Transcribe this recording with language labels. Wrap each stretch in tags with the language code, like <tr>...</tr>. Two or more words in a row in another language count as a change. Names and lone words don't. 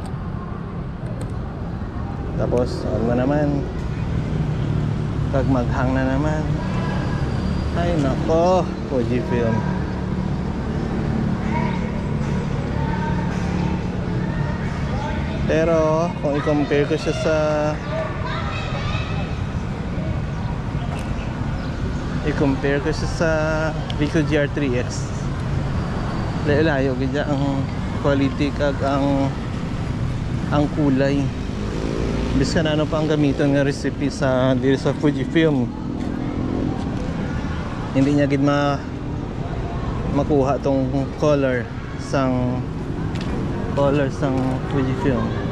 <hil>Tapos on mo naman, pag maghang na naman, ay nako, Fujifilm. Pero kung i-compare ko siya sa Ricoh GR3X, layo gid ang quality kag ang kulay. Bisan ano pa ang gamiton nga recipe sa diri sa Fujifilm, hindi niya gid makuha tong color sang Fujifilm.</hil>